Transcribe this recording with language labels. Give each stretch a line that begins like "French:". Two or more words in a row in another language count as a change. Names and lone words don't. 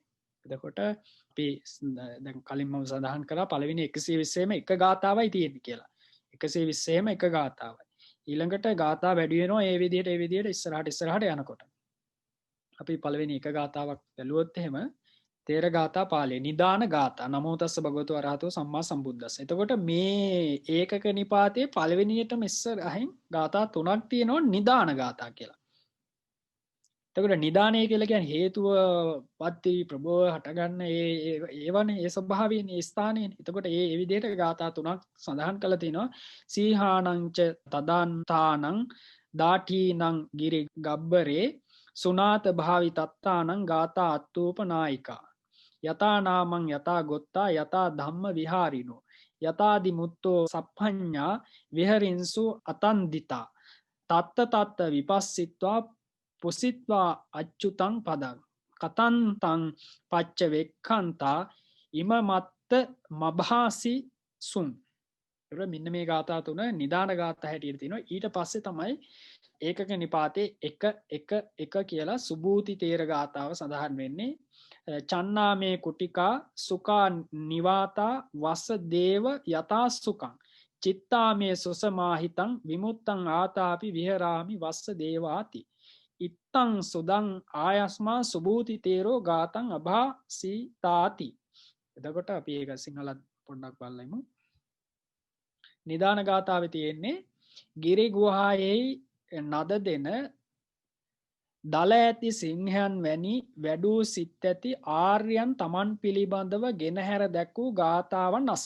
Sinhala: එතකොට අපි දැන් කලින් මම සඳහන් කරා පළවෙනි 120ෙම එක ගාථාවයි තියෙන්නේ කියලා. 120ෙම එක ගාථාවයි. ඊළඟට ගාථා වැඩි වෙනවා ඒ විදිහට ඉස්සරහට යනකොට. අපි පළවෙනි එක ගාථාවක් බැලුවොත් එහෙම තේර ගාථා පාළිය නිදාන ගාථා
Pali: නමෝ තස්ස භගවතු අරහතෝ සම්මා සම්බුද්දස්ස.
Sinhala: එතකොට මේ ඒකක නිපාතයේ පළවෙනියටම ඉස්සරහින් ගාථා තුනක් තියෙනවා නිදාන ගාථා කියලා. එතකොට නිදානය කියලා කියන්නේ හේතුව පත්ති ප්‍රබෝධ හටගන්න ඒවනේ ඒ ස්වභාවයෙන් ඒ ස්ථානයේ. එතකොට ඒ විදිහට ගාථා තුනක් සඳහන් කරලා තිනවා.
Pali: සීහානංච තදාන්තානං දාඨීනං ගිරි ගබ්බරේ සුනාත භාවි තත්තානං ගාථා අත්තූපනායිකා යතා නාමං යතා ගොත්තා යතා ධම්ම විහාරිනෝ යතාදි මුත්තෝ සප්පඤ්ඤා විහරින්සු අතන්දිතා තත්ත තත්ත විපස්සිත්වා පුසිත්වා අච්චුතං පදං කතන්තං පච්ච වෙක්ඛන්තා ඉම මත්ත මභාසි සුන්.
Sinhala: මෙන්න මේ ගාථා තුන නිදාන ගාථා හැටියට තියෙනවා. ඊට පස්සේ තමයි ඒකක නිපාතේ 1 කියලා සුභූති තේර ගාථාව සඳහන් වෙන්නේ.
Pali: චන්නාමේ කුටිකා සුකා නිවාතා වස දේව යතා සුකං චිත්තාමේ සුසමාහිතං විමුත්තං ආතාපි විහරාමි වස්ස දේවාති ඉත්තං සුදං ආයස්මා සුභූති තේරෝ ගාතං අභාසිතාති.
Sinhala: එතකොට අපි ඒක සිංහලත් පොඩ්ඩක් බලමු. නිදාන ගාථාවේ තියෙන්නේ ගිරි ගුහායෙහි නද දෙන දල ඇති සිංහයන් වැනි වැඩූ සිත් ඇති ආර්යයන් තමන් පිළිබඳව ගෙනහැර දැක්වූ ගාථාවන් අසව.